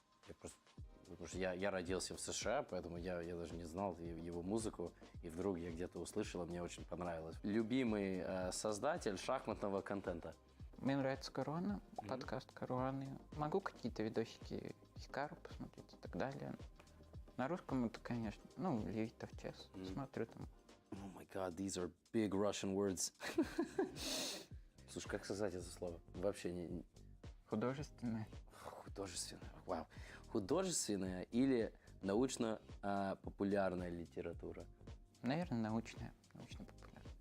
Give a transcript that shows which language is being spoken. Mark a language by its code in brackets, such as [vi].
[ru] Потому что я родился в США, поэтому я даже не знал его музыку, и вдруг я где-то услышал, и мне очень понравилось. Любимый создатель шахматного контента? Мне нравится Корона, подкаст Короны. Могу какие-то видосики Хикару посмотреть и так далее. На русском это, конечно, Левитов чес. Смотрю там. [en] Oh my god, these are big Russian words. [ru] Слушай, как сказать это слово? Вообще не... Художественное. Художественное, вау. Художественная или научно-популярная литература? Наверное, научно-популярная.